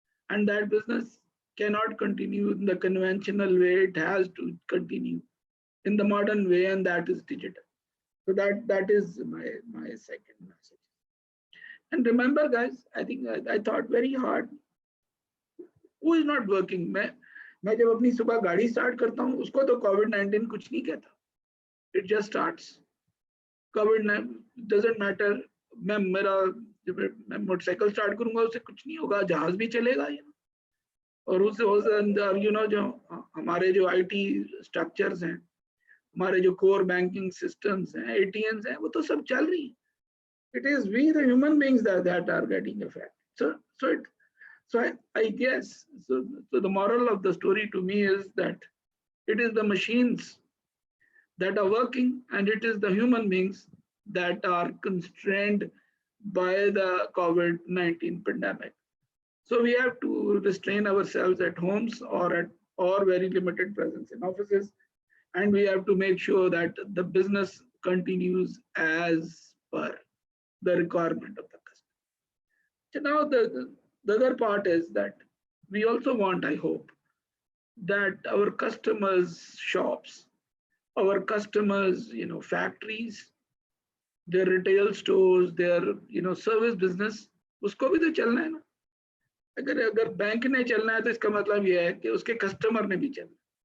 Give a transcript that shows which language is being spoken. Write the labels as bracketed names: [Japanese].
[English] And that business cannot continue in the conventional way. It has to continue in the modern way, and that is digital. So that is my second message. And remember, guys, I think I thought very hard. Who is not working? [Hindi] मैं जब अपनी सुबह गाड़ी start करता हूँ, उसको तो COVID-19 कुछ नहीं कहता. [English] It just starts. COVID doesn't matter. [Hindi] मैं मोटरसाइकिल स्टार्ट करूंगा, उससे कुछ नहीं होगा. जहाज भी चलेगा, और उससे अंदर जो हमारे जो IT स्ट्रक्चर्स हैं, हमारे जो कोर बैंकिंग सिस्टम्स हैं, ATMs हैं, वो तो सब चल रही है. [English] It is we the human beings that are getting affected. [Hindi] So [English] So I guess, so the moral of the story to me is that it is the machines that are working and it is the human beings that are constrained by the COVID-19 pandemic. So we have to restrain ourselves at homes or very limited presence in offices, and we have to make sure that the business continues as per the requirement of the customer. So now the other part is that we also want, I hope, that our customers' shops, our customers, factories, their retail stores, their service business, [Hindi] उसको भी तो चलना है ना. अगर अगर bank ने चलना है तो इसका मतलब ये है कि उसके कस्टमर ने भी चलना.